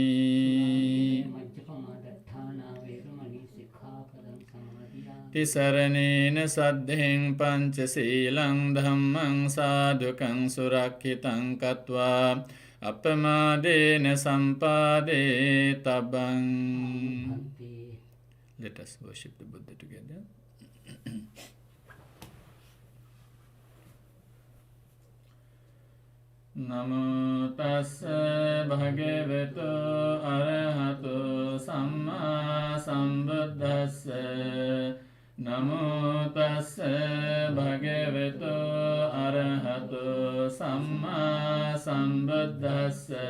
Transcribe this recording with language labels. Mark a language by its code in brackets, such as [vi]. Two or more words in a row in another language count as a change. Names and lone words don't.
[pi] මජ්ජපමා දත්තානා වේරමණී සික්ඛාපදං සමාදියාමි තිසරණේන සද්ධෙන් පංචශීලං ධම්මං සාදුකං සුරක්ඛිතං කତ୍වා අපමාදේන සම්පාදේ තබං. [en] Let us worship the Buddha together. [pi] නමෝ තස්ස භගවතු අරහතු සම්මා සම්බුද්දස්ස නමෝ තස්ස භගවතු අරහතු සම්මා සම්බුද්දස්ස